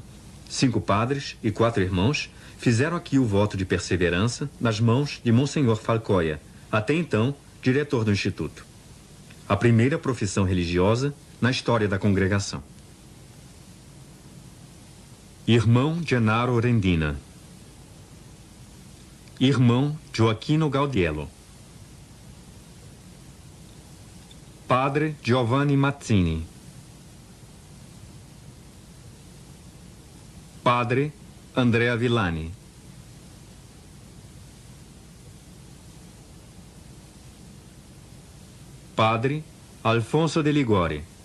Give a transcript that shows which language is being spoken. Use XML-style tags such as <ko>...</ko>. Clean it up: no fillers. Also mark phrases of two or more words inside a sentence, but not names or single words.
<pt>5 padres e 4 irmãos fizeram aqui o voto de perseverança nas mãos de Monsenhor Falcoia, até então diretor do Instituto. A primeira profissão religiosa na história da congregação. Irmão Genaro Rendina. Irmão Gioacchino Gaudiello. Padre Giovanni Mazzini. Padre Andrea Villani. Padre Alfonso de Ligori.</pt>